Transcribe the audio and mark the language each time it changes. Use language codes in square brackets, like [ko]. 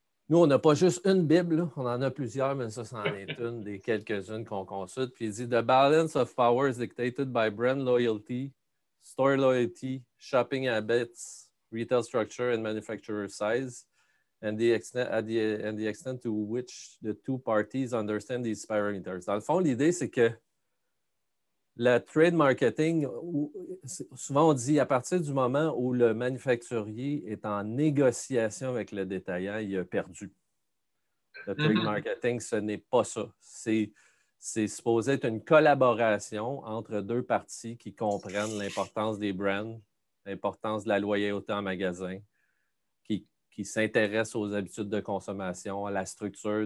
[fr] Nous, on n'a pas juste une Bible, là. On en a plusieurs, mais ça, c'en est une des quelques-unes qu'on consulte. Puis il dit [en] The balance of power is dictated by brand loyalty, store loyalty, shopping habits, retail structure, and manufacturer size, and the extent to which the two parties understand these parameters. [fr] Dans le fond, l'idée, c'est que le trade marketing, souvent on dit à partir du moment où le manufacturier est en négociation avec le détaillant, il a perdu. Le trade marketing, ce n'est pas ça. C'est supposé être une collaboration entre deux parties qui comprennent l'importance des brands, l'importance de la loyauté en magasin, qui s'intéressent aux habitudes de consommation, à la structure.